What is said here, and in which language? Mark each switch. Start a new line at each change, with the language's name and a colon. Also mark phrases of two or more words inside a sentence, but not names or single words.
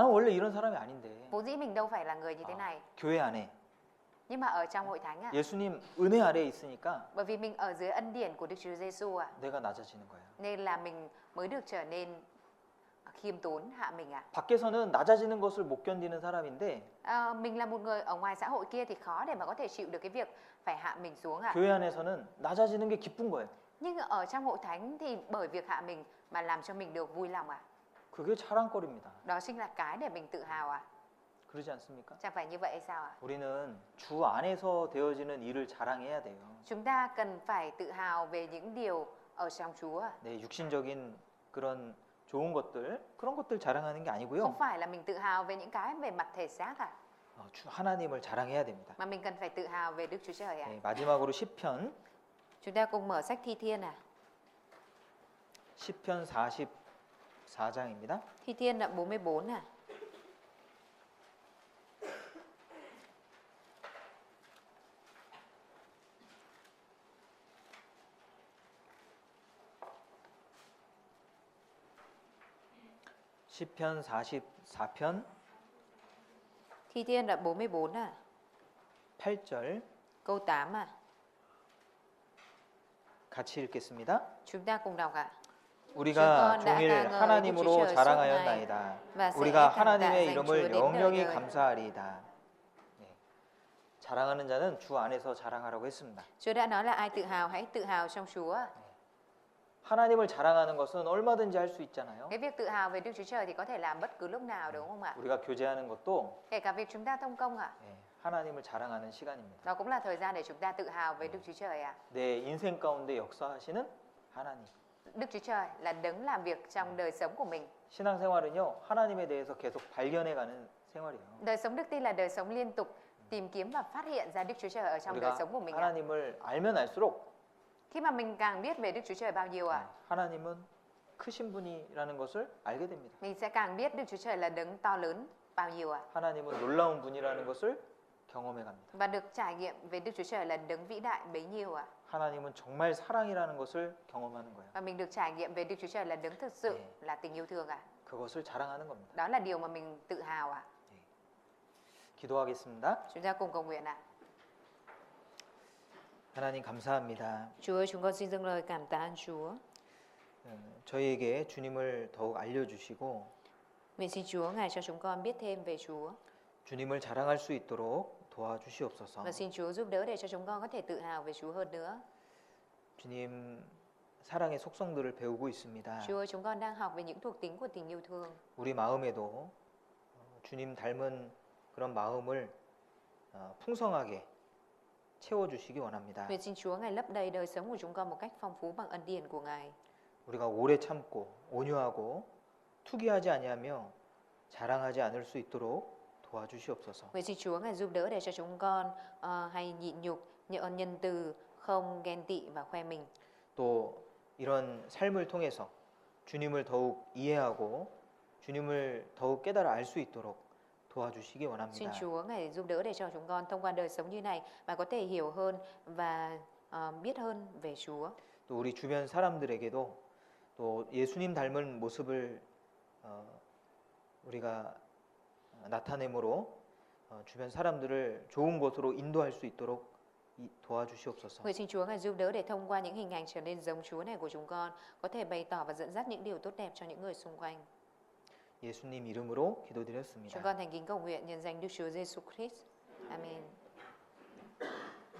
Korean: 나는 원래 이런 사람이 아닌데.
Vietnamese: Vốn dĩ mình đâu phải là người như thế này.
Korean: 교회 안에
Vietnamese: Nhưng mà ở trong hội thánh ạ,
Korean: 예수님 은혜 아래에 있으니까
Vietnamese: bởi vì mình ở dưới ân điển của Đức Chúa Giêsu ạ,
Korean: 내가 낮아지는 거예요.
Vietnamese: nên là mình mới được trở nên khiêm tốn hạ mình ạ.
Korean: 밖에서는 낮아지는 것을 못 견디는 사람인데
Vietnamese: Mình là một người ở ngoài xã hội kia thì khó để mà có thể chịu được cái việc phải hạ mình xuống ạ.
Korean: 교회 안에서는 낮아지는 게 기쁜 거예요.
Vietnamese: Nhưng ở trong hội thánh thì bởi việc hạ mình mà làm cho mình được vui lòng ạ.
Korean: 그게 자랑거리입니다.
Vietnamese: Đó chính là cái để mình tự hào ạ.
Korean: 그러지 않습니까?
Vietnamese: Chẳng phải như vậy hay sao ạ?
Korean: 우리는 주 안에서 되어지는 일을 자랑해야 돼요.
Vietnamese: Chúng ta cần phải tự hào về những điều ở trong Chúa ạ.
Korean: 네, 육신적인 그런 좋은 것들 그런 것들 자랑하는 게 아니고요.
Vietnamese: Không phải là mình tự hào về những cái về mặt thể xác ạ,
Korean: 주 하나님을 자랑해야 됩니다.
Vietnamese: mà mình cần phải tự hào về Đức Chúa Trời ạ.
Korean: 네, 마지막으로 시편
Vietnamese: Chúng ta cùng mở sách Thi Thiên ạ.
Korean: 10편 44장입니다.
Vietnamese: Thi Thiên đoạn 44 ạ.
Korean: 시편 44편
Vietnamese: Thi Thiên đoạn 44 ạ.
Korean: 8절
Vietnamese: Câu 8 ạ.
Korean: 같이 읽겠습니다.
Vietnamese: Chúng ta cùng đọc ạ.
Korean: 우리가 주건 종일 나아가는 하나님으로 우리 주 자랑하였나이다.
Vietnamese: và sẽ
Korean: 우리가
Vietnamese: cảm tạ
Korean: 하나님의
Vietnamese: danh Chúa
Korean: 이름을
Vietnamese: đến đời
Korean: 영영히
Vietnamese: đời.
Korean: 감사하리이다. 네. 자랑하는 자는 주 안에서 자랑하라고 했습니다.
Vietnamese: Chúa đã nói là ai tự hào hãy tự hào trong Chúa.
Korean: 하나님을 자랑하는 것은 얼마든지 할 수 있잖아요.
Vietnamese: Cái việc tự hào về Đức Chúa Trời thì có thể làm bất cứ lúc nào đúng không ạ?
Korean: 우리가 교제하는 것도
Vietnamese: Kể cả việc chúng ta thông công ạ.
Korean: 네, 하나님을 자랑하는 시간입니다.
Vietnamese: Đó cũng là thời gian để chúng ta tự hào về Đức Chúa Trời ạ.
Korean: 내 인생 가운데 역사하시는 하나님.
Vietnamese: Đức Chúa Trời là đấng làm việc trong đời sống của mình.
Korean: 신앙생활은요, 하나님에 대해서 계속 발견해가는 생활이에요.
Vietnamese: Đời sống đức tin là đời sống liên tục tìm kiếm và phát hiện ra Đức Chúa Trời ở trong đời
Korean: 우리가
Vietnamese: sống của mình ạ.
Korean: 하나님을 알면 알수록
Vietnamese: Khi mà mình càng biết về Đức Chúa Trời bao nhiêu ạ,
Korean: 하나님은 크신 분이라는 것을 알게 됩니다.
Vietnamese: mình sẽ càng biết Đức Chúa Trời là đấng to lớn bao nhiêu ạ.
Korean: 하나님은 놀라운 분이라는 것을 경험해 갑니다.
Vietnamese: Và được trải nghiệm về Đức Chúa Trời là đấng vĩ đại bấy nhiêu ạ.
Korean: 하나님은 정말 사랑이라는 것을 경험하는 거예요.
Vietnamese: Và mình được trải nghiệm về Đức Chúa Trời là đấng thực sự
Korean: 네.
Vietnamese: là tình yêu thương ạ.
Korean: 그것을 자랑하는 겁니다.
Vietnamese: Đó là điều mà mình tự hào ạ.
Korean: 기도하겠습니다.
Vietnamese: Chúng ta cùng cầu nguyện ạ.
Korean: 하나님 감사합니다.
Vietnamese: Chúa ơi, chúng con xin dâng lời cảm tạ ơn Chúa.
Korean: 저희에게 주님을 더욱 알려주시고
Vietnamese: Nguyện xin Chúa Ngài cho chúng con biết thêm về Chúa
Korean: 주님을 자랑할 수 있도록 도와주시옵소서.
Vietnamese: và xin Chúa giúp đỡ để cho chúng con có thể tự hào về Chúa hơn nữa.
Korean: 주님 사랑의 속성들을 배우고 있습니다.
Vietnamese: Chúa ơi, chúng con đang học về những thuộc tính của tình yêu thương.
Korean: 우리 마음에도 주님 닮은 그런 마음을 풍성하게 채워주시기 원합니다.
Vietnamese: Nguyện xin Chúa Ngài lấp đầy đời sống của chúng con một cách phong phú bằng ân điển của Ngài.
Korean: 우리가 오래 참고 온유하고 투기하지 아니하며 자랑하지 않을 수 있도록 도와주시옵소서.
Vietnamese: Nguyện xin Chúa Ngài giúp đỡ để cho chúng con hay nhịn nhục, nhân từ, không ghen tị và khoe mình.
Korean: 또 이런 삶을 통해서 주님을 더욱 이해하고 주님을 더욱 깨달아 알 수 있도록 도와주시기
Vietnamese: Xin
Korean: 원합니다.
Vietnamese: Chúa Ngài giúp đỡ để cho chúng con thông qua đời sống như này mà có thể hiểu hơn và biết hơn về Chúa.
Korean: 또 우리 주변 사람들에게도 또 예수님 닮은 모습을 우리가 나타내므로 주변 사람들을 좋은 곳으로 인도할 수 있도록 도와주시옵소서.
Vietnamese: Nguyện xin Chúa Ngài giúp đỡ để thông qua những hình ảnh trở nên giống Chúa này của chúng con có thể bày tỏ và dẫn dắt những điều tốt đẹp cho những người xung quanh.
Korean: 예수님 이름으로
Vietnamese: Chúng
Korean: 기도드렸습니다.
Vietnamese: con thành kính cầu nguyện nhân danh Đức Chúa Giêsu Christ. Amen.